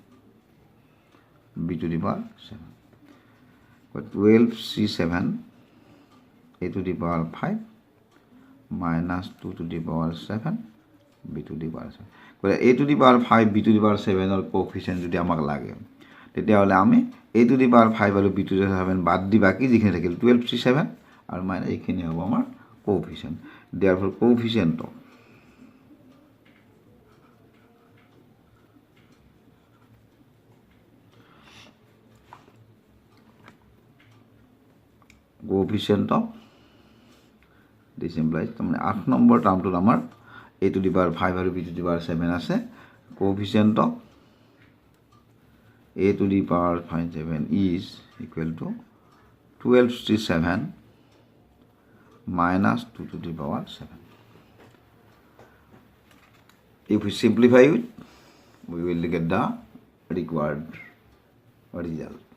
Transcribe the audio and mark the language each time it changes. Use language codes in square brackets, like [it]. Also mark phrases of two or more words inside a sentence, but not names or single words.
[en] b to the power 7, but 12c7 a to the power 5 minus 2 to the power 7 b to the power 7. a to the power 5 b to the power 7 or coefficient [as] যদি আমাক লাগে তেতিয়াহ'লে আমি [en] a to the power 5 [as] আৰু [en] b to the power 7 [as] বাদ দি বাকি যিখিনি থাকিল 12c7 আৰু মাইনাছ এইখিনি হ'ব আমাৰ coefficient. [en] Therefore coefficient of this implies [as] তাৰমানে 8 নম্বৰ [en] term [as] আমাৰ [en] a to the power 5 [as] আৰু [en] b to the power 7 [as] আছে, [en] coefficient of a to the power 7 is equal to 12c7 minus 2 to the power 7. If we simplify it, we will get the required result.